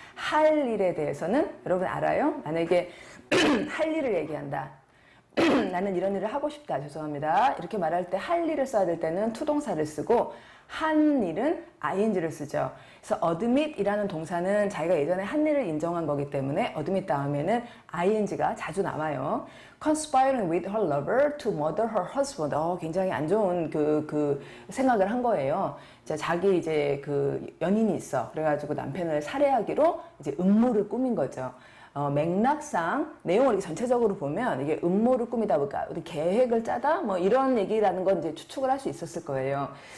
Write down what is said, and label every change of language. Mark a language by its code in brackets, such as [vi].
[ko] 할 일에 대해서는 여러분 알아요? 만약에 할 일을 얘기한다. 나는 이런 일을 하고 싶다. 죄송합니다. 이렇게 말할 때 할 일을 써야 될 때는 투동사를 쓰고 한 일은 ing를 쓰죠. 그래서 admit이라는 동사는 자기가 예전에 한 일을 인정한 거기 때문에 admit 다음에는 ing가 자주 나와요. [en] conspiring with her lover to murder her husband. [ko] 굉장히 안 좋은 그 생각을 한 거예요. 자기 이제 그 연인이 있어. 그래가지고 남편을 살해하기로 이제 음모를 꾸민 거죠. 맥락상 내용을 이렇게 전체적으로 보면 이게 음모를 꾸미다 보니까 계획을 짜다 뭐 이런 얘기라는 건 이제 추측을 할 수 있었을 거예요.